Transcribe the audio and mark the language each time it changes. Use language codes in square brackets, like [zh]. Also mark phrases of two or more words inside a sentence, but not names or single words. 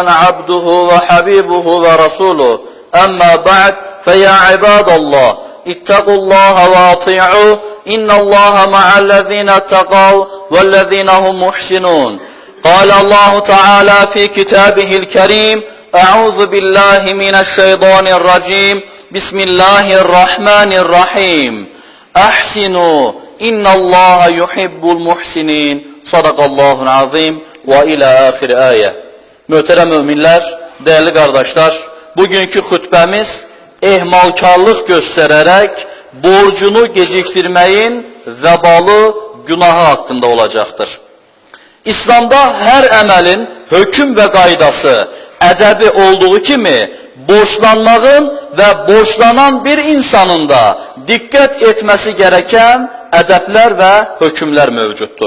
[ar] عبده وحبيبه ورسوله أما بعد فيا عباد الله اتقوا الله واطيعوه إن الله مع الذين اتقوا والذين هم محسنون قال الله تعالى في كتابه الكريم أعوذ بالله من الشيطان الرجيم بسم الله الرحمن الرحيم أحسنوا إن الله يحب المحسنين صدق الله العظيم وإلى آخر آية. [az] Möhtərəm müminlər, [tr] değerli kardeşler, [az] bugünkü xutbəmiz ehmalkarlıq göstərərək borcunu gecikdirməyin vəbalı günahı haqqında olacaqdır. İslamda hər əməlin hökm və qaydası, ədəbi olduğu kimi borçlanmağın və borçlanan bir insanın da diqqət etməsi gərəkən ədəblər və hökmlər mövcuddur.